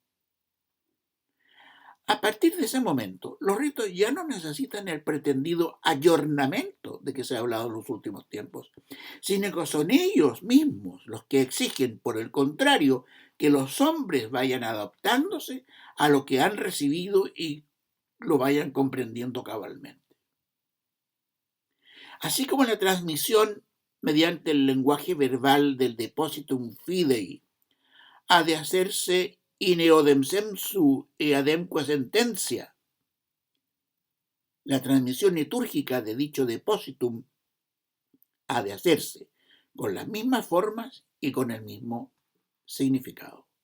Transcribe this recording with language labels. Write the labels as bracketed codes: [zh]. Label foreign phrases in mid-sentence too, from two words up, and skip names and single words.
[es] A partir de ese momento, los ritos ya no necesitan el pretendido ayornamiento de que se ha hablado en los últimos tiempos, sino que son ellos mismos los que exigen, por el contrario, que los hombres vayan adaptándose a lo que han recibido y lo vayan comprendiendo cabalmente. Así como la transmisión mediante el lenguaje verbal del [la] depositum fidei [es] ha de hacerse [la] in eodem sensu e ademque sentencia, [es] la transmisión litúrgica de dicho depositum ha de hacerse con las mismas formas y con el mismo significado.